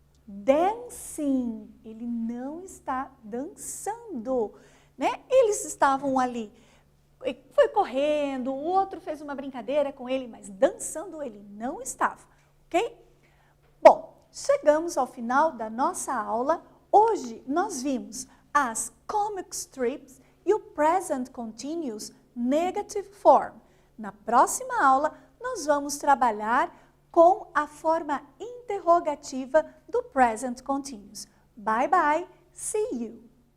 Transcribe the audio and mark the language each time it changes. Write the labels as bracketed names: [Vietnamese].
[Portuguese] dancing. Ele não está dançando, né? Eles estavam ali, foi correndo, o outro fez uma brincadeira com ele, mas dançando ele não estava, ok? Bom, chegamos ao final da nossa aula. Hoje nós vimos as comic strips e o present continuous negative form. Na próxima aula, nós vamos trabalhar com a forma interrogativa do present continuous. [English] Bye, bye. See you.